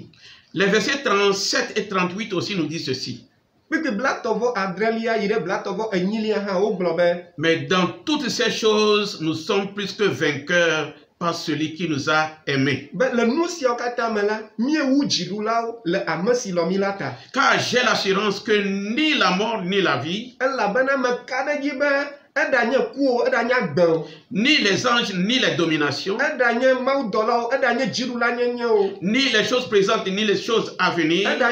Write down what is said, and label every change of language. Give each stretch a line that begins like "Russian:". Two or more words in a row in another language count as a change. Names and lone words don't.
French: Les versets 37 et 38 aussi nous disent ceci.
Ewe: Kpikpi blatɔ-vɔ-adrelia yi ɖe blatɔ-vɔ-enyilia hã wogblɔ be
French: Mais dans toutes ces choses, nous sommes plus que vainqueurs par celui qui nous a aimés. Car j'ai l'assurance que ni la mort ni la vie, ni les anges, ni les dominations, ni les choses présentes, ni les choses à venir,